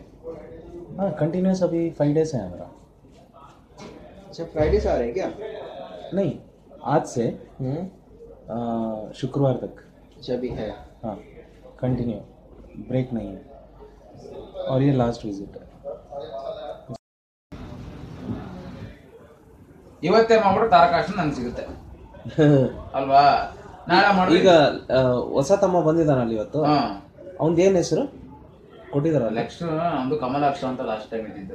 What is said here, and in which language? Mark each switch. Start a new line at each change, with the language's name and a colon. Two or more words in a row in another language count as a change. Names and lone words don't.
Hindi: हाँ कंटिन्यूस अभी 5 days है हमारा। अच्छा फ्राइडे से आ रहे हैं क्या? नहीं आज से शुक्रवार तक। अच्छा अभी है हाँ कंटिन्यू ब्रेक नहीं है और ये
English: last visit
Hindi: है।
Kannada: ಇವತ್ತೇ ಮಾಡ್ಬಿಟ್ಟು ತಾರಕಾಶ ನನ್ಗೆ ಸಿಗುತ್ತೆ ಅಲ್ವಾ ನಾಳೆ ಮಾಡಿ ಈಗ ಹೊಸ ತಮ್ಮ ಬಂದಿದ್ದಾನಲ್ಲ ಇವತ್ತು ಅವನದು ಏನು ಹೆಸರು ಕೊಟ್ಟಿದಾರಲ್ಲ ನೆಕ್ಸ್ಟ್ ನಮ್ದು ಕಮಲಾಕ್ಷ ಅಂತ
English: last time
Kannada: ಇದ್ದಿದ್ದು